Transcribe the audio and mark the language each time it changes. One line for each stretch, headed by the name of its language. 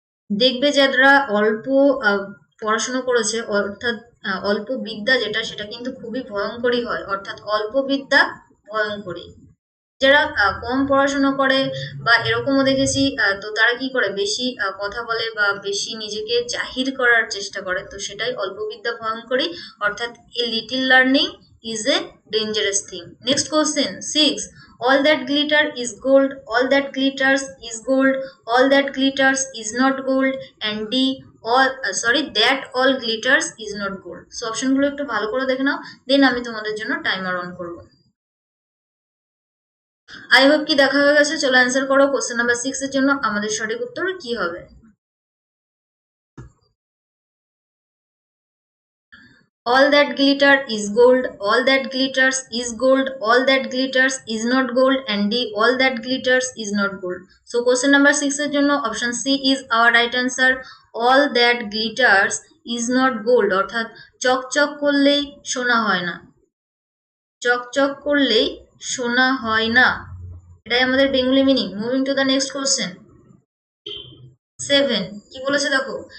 Bangla: দেখবে যারা অল্প পড়াশোনা করেছে, অর্থাৎ অল্প বিদ্যা যেটা সেটা কিন্তু খুবই ভয়ঙ্করী হয়, অর্থাৎ অল্প বিদ্যা ভয়ঙ্করী। যারা কম পড়াশোনা করে বা এরকমও দেখেছি, তো তারা কি করে বেশি কথা বলে বা বেশি নিজেকে জাহির করার চেষ্টা করে, তো সেটাই অল্প বিদ্যা ভয়ঙ্করী, অর্থাৎ
English: A little learning is a dangerous thing. Next question 6। all that glitter is gold, all that glitters is gold, all that glitters is not gold, and D that all glitters is not gold.
Bangla: So অপশনগুলো একটু ভালো করে দেখে নাও, দেন আমি তোমাদের জন্য timer on করবো।
English: I hope
Bangla: কি দেখা হয়ে গেছে। চলো অ্যান্সার করো। কোশ্চেন নাম্বার 6 এর জন্য আমাদের সঠিক উত্তর কি হবে?
English: all that glitter is gold, all that glitters is gold, all that glitters is not gold, and D all that glitters is not gold. So question number 6
Bangla: এর জন্য
English: option C is our right answer. all that glitters is not gold,
Bangla: অর্থাৎ চকচক করলেই সোনা হয় না, চকচক করলেই সোনা হয় না, এটাই আমাদের Bengali meaning.
English: Moving to the next question 7।
Bangla: কি বলেছে দেখো?